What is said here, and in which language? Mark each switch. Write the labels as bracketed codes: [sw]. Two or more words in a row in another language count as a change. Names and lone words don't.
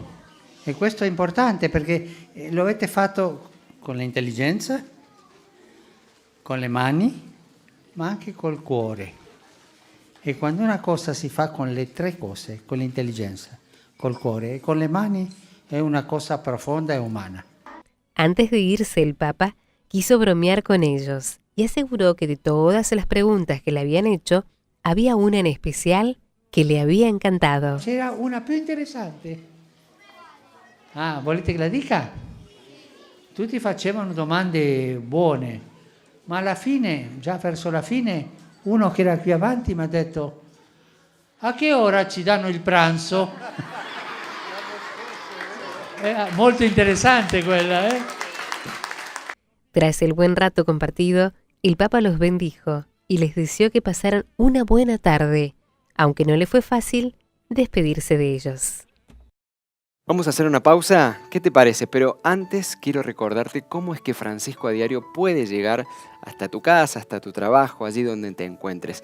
[it] E questo è importante perché lo avete fatto con l'intelligenza, con le mani, ma anche col cuore. E quando una cosa si fa con le tre cose, con l'intelligenza, col cuore e con le mani, è una cosa profonda e umana. [es] Antes de irse, el Papa quiso bromear con ellos y aseguró que de todas las preguntas que le habían hecho, había una en especial que le había encantado. [it] C'era una più interessante. Ah, volete che la dica? Tutti facevano domande buone, ma alla fine, già verso la fine, uno che era qui avanti mi ha detto: a che ora ci danno il pranzo? Molto interessante quella, [es] ¿eh? Tras el buen rato compartido, el Papa los bendijo y les deseó que pasaran una buena tarde, aunque no le fue fácil despedirse de ellos. Vamos a hacer una pausa, ¿qué te parece? Pero antes quiero recordarte cómo es que Francisco a Diario puede llegar hasta tu casa, hasta tu trabajo, allí donde te encuentres.